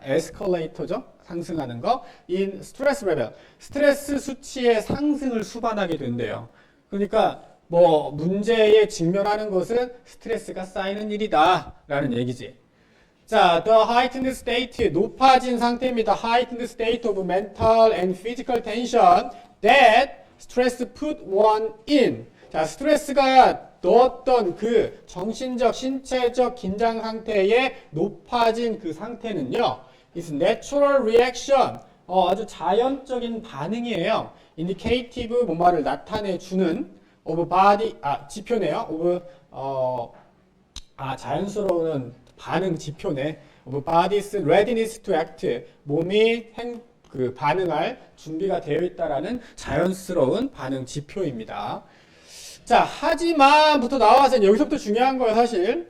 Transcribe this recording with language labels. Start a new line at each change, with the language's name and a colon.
Korean: escalator죠. 상승하는 거.
English: in stress level,
Korean: 스트레스 수치의 상승을 수반하게 된대요. 그러니까 문제에 직면하는 것은 스트레스가 쌓이는 일이다 라는 얘기지. 자,
English: the heightened state,
Korean: 높아진 상태입니다.
English: heightened state of mental and physical tension that stress put one in.
Korean: 자, 스트레스가 넣었던 그 정신적, 신체적 긴장 상태에 높아진 그 상태는요,
English: is natural reaction.
Korean: 아주 자연적인 반응이에요. indicative, 뭐뭐를 나타내주는
English: of body,
Korean: 지표네요. of, 자연스러운 반응 지표네.
English: of body's readiness to act.
Korean: 몸이 반응할 준비가 되어 있다라는 자연스러운 반응 지표입니다. 자, 하지만부터 나와서 여기서부터 중요한 거예요, 사실.